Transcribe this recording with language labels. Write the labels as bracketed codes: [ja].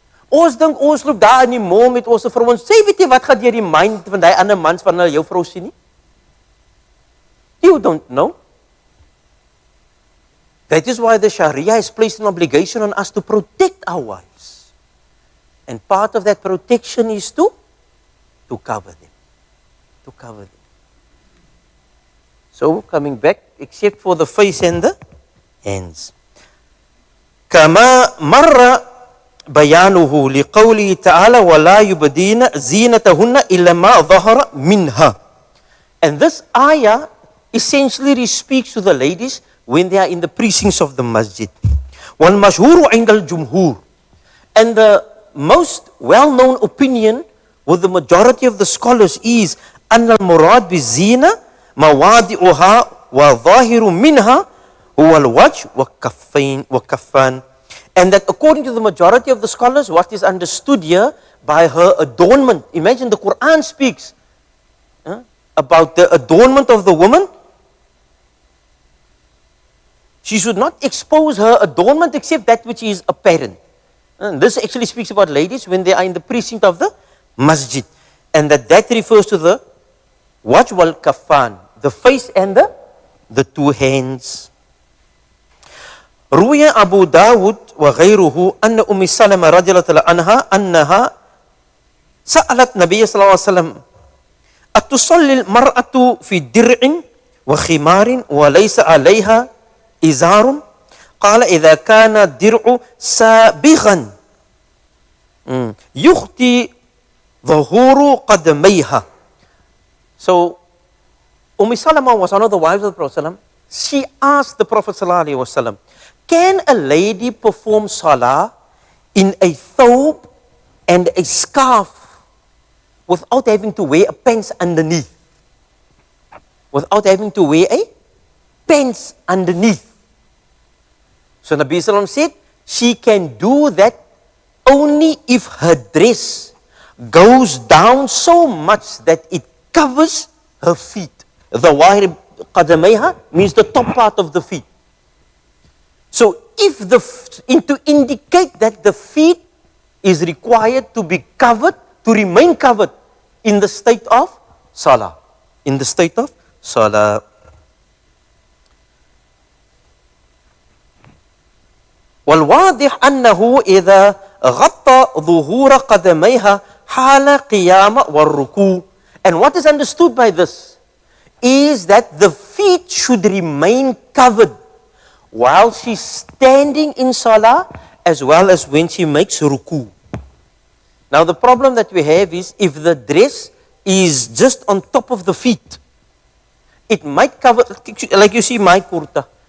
[af] Ons dink ons loop daar in die mall met ons vrouens. Sê weet jy wat gaan deur die mind van die ander mans van hulle jou vrou sien nie? [en] You don't know. That is why the Sharia has placed an obligation on us to protect our wives. And part of that protection is to cover them. To cover them. So, coming back, except for the face and the hands. [ar] كما مر بيانه لقوله تعالى ولا يبدين زينتهن إلا ما ظهر منها. [en] And this ayah essentially speaks to the ladies when they are in the precincts of the masjid. [ar] وَالْمَشْهُورُ عِنْدَ الْجُمْهُورِ. [en] And the most well-known opinion with the majority of the scholars is [ar] أَنَّ الْمُرَادِ بِالزِّينَةِ مَوَادِعُهَا وَظَاهِرُ مِنْهَا هُوَ الْوَجْهُ وَكَفَّانِ. [en] And that according to the majority of the scholars, what is understood here by her adornment. Imagine the Quran speaks about the adornment of the woman. She should not expose her adornment except that which is apparent. And this actually speaks about ladies when they are in the precinct of the masjid. And that refers to the wajh wal kaffan, the face and the two hands. [ar] روي أبو داود وغيره أن أم سلمة رضي الله عنها أنها سألت النبي صلى الله عليه وسلم أتصلي المرأة في درع وخمار وليس عليها إزار؟ قال إذا كان الدرع سابغا يخطي ظهور قدميها. So [en] Salama was one of the wives of the Prophet ﷺ. She asked the Prophet ﷺ, can a lady perform salah in a thobe and a scarf without having to wear a pants underneath? Without having to wear a pants underneath. So Nabi Sallam said, she can do that only if her dress goes down so much that it covers her feet. The wahir qadamayha means the top part of the feet. So if to indicate that the feet is required to be covered, to remain covered in the state of salah. In the state of salah. [ar] والواضح أنه إذا غطى ظهور قدميها حال قيام والركوع. [en] And what is understood by this is that the feet should remain covered while she's standing in salah as well as when she makes ruku. Now the problem that we have is if the dress is just on top of the feet, it might cover, like you see my kurta.